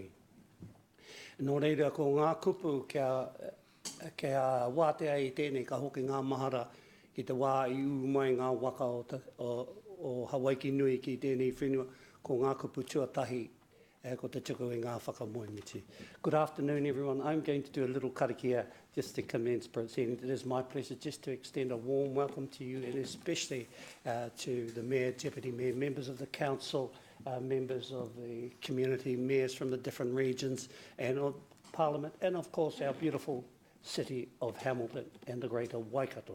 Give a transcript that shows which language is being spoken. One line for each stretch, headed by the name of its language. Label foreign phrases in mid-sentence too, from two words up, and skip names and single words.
Māori: Nō reira, ko ngā kupu kia wātea i tēnei ka hoki ngā mahara ki te wā I mai ngā waka o Hawaii ki nui ki tēnei whenua ko ngā kupu tuatahi ko te tuku I ngā whakamoemiti.
English: Good afternoon, everyone. I'm going to do a little karakia just to commence proceedings. It is my pleasure just to extend a warm welcome to you, and especially to the Mayor, Deputy Mayor, members of the Council, members of the community, mayors from the different regions and of Parliament, and of course our beautiful city of Hamilton and the greater Waikato.